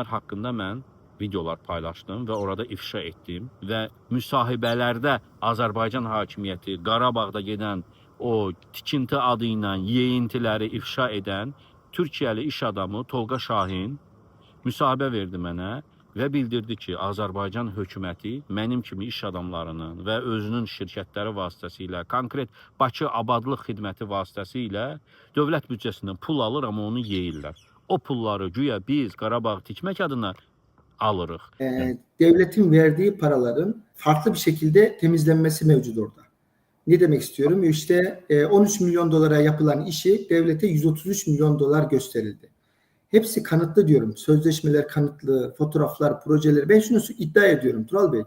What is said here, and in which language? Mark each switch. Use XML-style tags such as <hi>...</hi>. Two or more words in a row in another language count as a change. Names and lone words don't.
<az>haqqında mən videolar paylaşdım və orada ifşa etdim və müsahibələrdə Azərbaycan hakimiyyəti, Qarabağda gedən o tikinti adı ilə yeyintiləri ifşa edən Türkiyəli iş adamı Tolqa Şahin müsahibə verdi mənə və bildirdi ki, Azərbaycan hökuməti mənim kimi iş adamlarının və özünün şirkətləri vasitəsilə, konkret Bakı Abadlıq Xidməti vasitəsilə dövlət büdcəsindən pul alır, amma onu yeyirlər. O pulları güya biz Qarabağ tikmək adına alırıq.</az> <tr>Devletin verdiği paraların farklı bir şekilde temizlenmesi mevcut orada. Ne demek istiyorum? İşte 13 milyon dolara yapılan işi devlete 133 milyon dolar gösterildi. Hepsi kanıtlı diyorum. Sözleşmeler kanıtlı, fotoğraflar, projeler. Ben şunu iddia ediyorum Tural Bey.</tr>